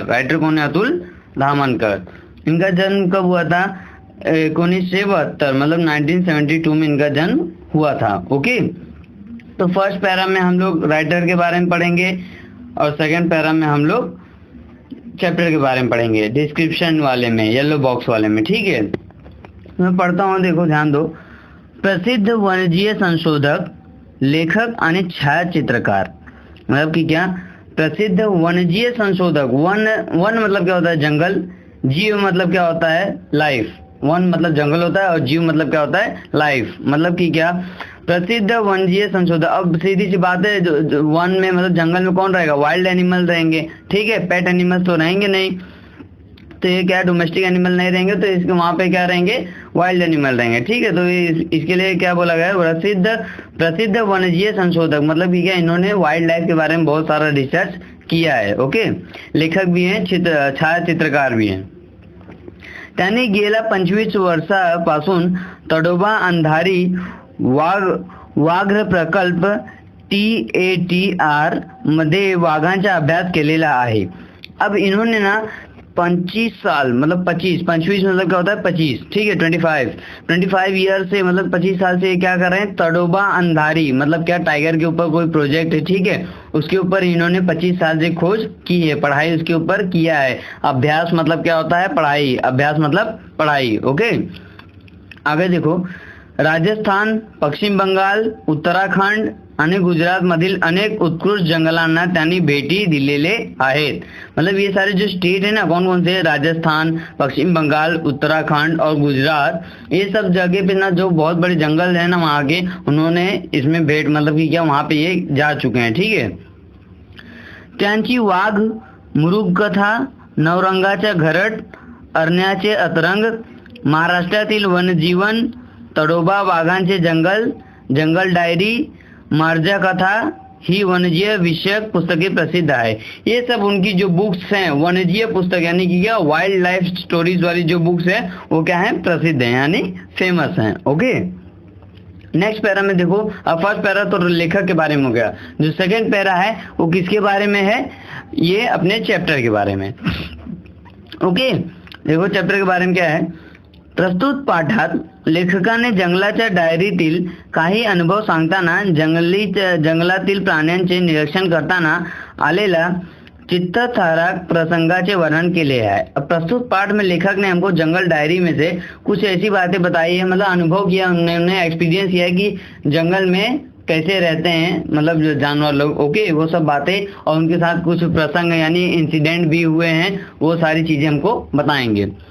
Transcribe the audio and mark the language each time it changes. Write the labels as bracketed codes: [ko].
[hi] Writer कौन है, अतुल धामनकर। इनका जन्म कब हुआ था, 1972, मतलब 1972 में इनका जन्म हुआ था। ओके, तो फर्स्ट पैरा में हम लोग राइटर के बारे में पढ़ेंगे और सेकंड पैरा में हम लोग चैप्टर के बारे में पढ़ेंगे, डिस्क्रिप्शन वाले में, येलो बॉक्स वाले में। ठीक है, मैं पढ़ता हूँ, देखो ध्यान दो। [mr] प्रसिद्ध वन्यजीव संशोधक, लेखक आणि छायाचित्रकार, [hi] मतलब कि क्या, प्रसिद्ध वन्यजीव संशोधक। वन मतलब क्या होता है, जंगल। जीव मतलब क्या होता है, लाइफ। वन मतलब जंगल होता है और जीव मतलब क्या होता है, लाइफ। मतलब कि क्या, प्रसिद्ध वन्यजीव संशोधक। अब सीधी सी बात है, जो वन में मतलब जंगल में कौन रहेगा, वाइल्ड एनिमल रहेंगे। ठीक है, पेट एनिमल्स तो रहेंगे नहीं, तो ये क्या, डोमेस्टिक एनिमल नहीं रहेंगे, तो इसके वहां पे क्या रहेंगे, वाइल्ड एनिमल रहेंगे। ठीक है, तो इसके लिए क्या बोला गया है, प्रसिद्ध वन्यजीव संशोधक, मतलब कि क्या, इन्होंने वाइल्ड लाइफ के बारे में बहुत सारा रिसर्च किया है। ओके, लेखक भी हैं, छायाचित्रकार भी हैं। [mr] त्यांनी गेल्या 25 वर्षापासून तडोबा अंधारी व्याघ्र प्रकल्प TATR मध्ये वाघांचा अभ्यास केलेला आहे। [hi] अब इन्होंने ना 25 साल, मतलब 25 मतलब क्या होता है, 25। ठीक है, 25 ईयर से, मतलब 25 साल से क्या कर रहे हैं, तडोबा अंधारी, मतलब क्या, टाइगर के ऊपर कोई प्रोजेक्ट है। ठीक है, उसके ऊपर इन्होंने 25 साल से खोज की है, पढ़ाई उसके ऊपर किया है। अभ्यास मतलब क्या होता है, पढ़ाई। अभ्यास मतलब पढ़ाई। ओके, आगे देखो। [mr] राजस्थान, पश्चिम बंगाल, उत्तराखंड आणि गुजरात मधील अनेक उत्कृष्ट जंगलांना त्यांनी भेटी दिलेले आहेत। [hi] मतलब ये सारे जो स्टेट है ना, कौन कौन से, राजस्थान, पश्चिम बंगाल, उत्तराखंड और गुजरात, ये सब जगह पे ना जो बहुत बड़े जंगल है ना वहाँ के, उन्होंने इसमें भेंट, मतलब कि क्या, वहाँ पे ये जा चुके हैं। [mr] ठीक है, त्यांची वाघ, मृगकथा, नवरंगाच्या घरट, अरण्याचे अतरंग, महाराष्ट्रातील वनजीवन, तडोबा वाघांचे जंगल, जंगल डायरी, मार्जा कथा ही वन्यजीव विषयक पुस्तकें प्रसिद्ध है। [hi] ये सब उनकी जो बुक्स हैं, वन्यजीव पुस्तक, यानी कि क्या, वाइल्ड लाइफ स्टोरीज वाली जो बुक्स है वो क्या है, प्रसिद्ध है, यानी फेमस हैं। ओके, नेक्स्ट पैरा में देखो। अब फर्स्ट पैरा तो लेखक के बारे में हो गया, जो सेकंड पैरा है वो किसके बारे में है, ये अपने चैप्टर के बारे में। ओके, देखो चैप्टर के बारे में क्या है। [mr] प्रस्तुत पाठात लेखकाने जंगलाच्या डायरीतील काही अनुभव सांगताना जंगलातील प्राण्यांचे निरीक्षण करताना आलेला चित्तथरारक प्रसंगाचे वर्णन केले है। [hi] अब प्रस्तुत पाठ में लेखक ने हमको जंगल डायरी में से कुछ ऐसी बातें बताई है, मतलब अनुभव किया उन्होंने, एक्सपीरियंस किया कि जंगल में कैसे रहते हैं, मतलब जो जानवर लोग। ओके, वो सब बातें, और उनके साथ कुछ प्रसंग यानी इंसिडेंट भी हुए हैं, वो सारी चीजें हमको बताएंगे।